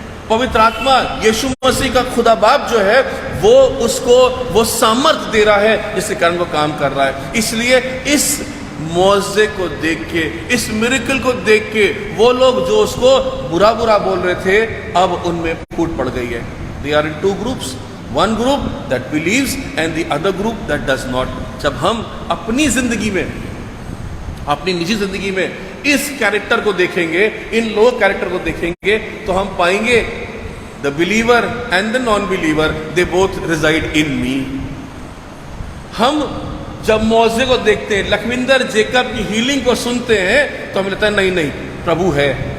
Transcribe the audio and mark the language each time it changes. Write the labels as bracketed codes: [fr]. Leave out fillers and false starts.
[hi] पवित्र आत्मा यीशु मसीह का खुदा बाप जो है वो उसको वो सामर्थ्य दे रहा है जिसके कारण वो काम कर रहा है। इसलिए इस मौजे को देख के, इस मिरेकल को देख के वो लोग जो उसको बुरा बुरा बोल रहे थे, अब उनमें फूट पड़ गई है। [en] They are in 2 groups, one group that believes and the other group that does not। [hi] जब हम अपनी जिंदगी में, अपनी निजी जिंदगी में इस कैरेक्टर को देखेंगे, इन लोग कैरेक्टर को देखेंगे, तो हम पाएंगे [en] The believer and the non believer they both reside in me. [hi] हम जब मौजे को देखते हैं, लखविंदर जेकब की हीलिंग को सुनते हैं, तो हमें लगता है नहीं नहीं प्रभु है।